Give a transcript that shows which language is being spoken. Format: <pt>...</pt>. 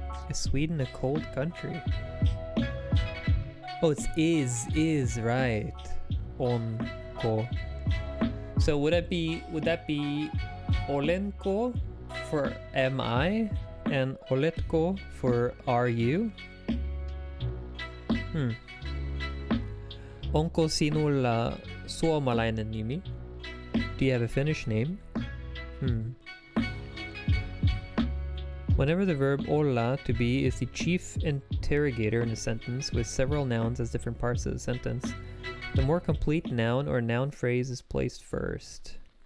<en>Is Sweden a cold country? Oh, it's is right. Onko. So would that be Olenko for am I and Oletko for are you?</en> <fi>Onko sinulla suomalainen nimi?</fi> <en>Do you have a Finnish name? Whenever the verb olla, to be, is the chief interrogator in a sentence with several nouns as different parts of the sentence, the more complete noun or noun phrase is placed first.</en>